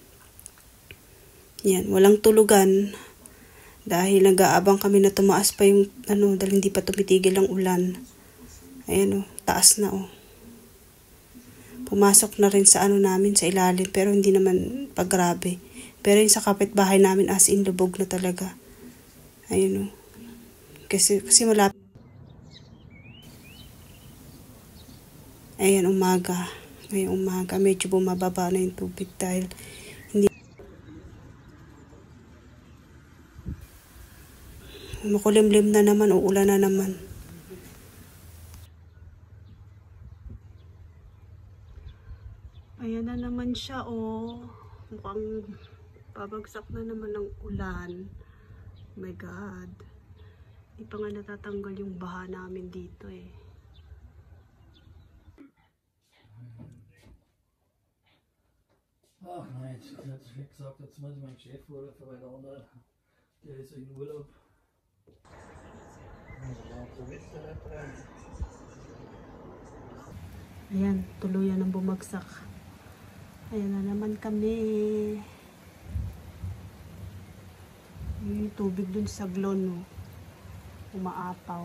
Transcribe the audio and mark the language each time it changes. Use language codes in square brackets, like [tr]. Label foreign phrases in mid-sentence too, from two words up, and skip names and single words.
[tl] Yan, walang tulugan. Dahil nag-aabang kami na tumaas pa yung dahil hindi pa tumitigil ang ulan. Ayan taas na Pumasok na rin sa namin sa ilalim pero hindi naman paggrabe. Pero yung sa kapitbahay namin [en] as in [tl] lubog na talaga. Ayun Kasi malapit. Ayan, umaga. Ngayong umaga, medyo bumababa na yung tubig dahil hindi. Makulimlim na naman, uulan na naman. Ayan na naman siya mukhang babagsak na naman ng ulan. [en] Oh my God. [tl] Hindi pa nga natatanggal yung baha namin dito [de] Ach nein, ich hätte gesagt, jetzt muss ich meinen Chef vorrufen, weil der andere, der ist in Urlaub. [tl] Ayan, tuluyan ang bumagsak. Ayan na naman kami. Yung tubig dun sa glon, umaapaw.